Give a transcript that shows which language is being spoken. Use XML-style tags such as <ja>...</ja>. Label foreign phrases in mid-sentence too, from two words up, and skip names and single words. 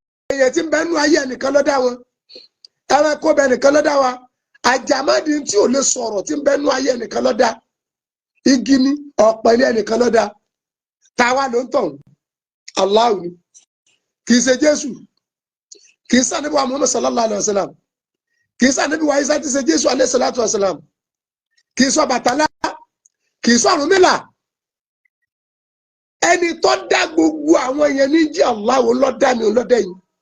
<yo>Èèyàn tí ń bẹ nú ayé ẹnìkan ló dá wọn. Ẹranko bẹ nìkan ló dá wa. Àjàmádì tí ò lè sọ̀rọ̀ tí ń bẹ nú ayé ẹnìkan ló dá. Igi ni, ọ̀pẹ ni ẹnìkan ló dá. Ta wá ló ń tàn? Allah ni. Kì í ṣe Jésù. Kì í ṣe Ànábì wa Muhammad</yo> <ar>صلى الله عليه وسلم.</ar> <yo>Kì í ṣe Ànábì wa Isa tí ṣe Jésù</yo> <ar>عليه الصلاة والسلام.</ar> <yo>Kì í ṣe Ọbàtálá. Kì í ṣe Ọ̀rúnmìlà. Ẹni tó dá gbogbo àwọn yẹn ní jẹ́ Allah, òun ló dá mi, òun ló dá yín.</yo>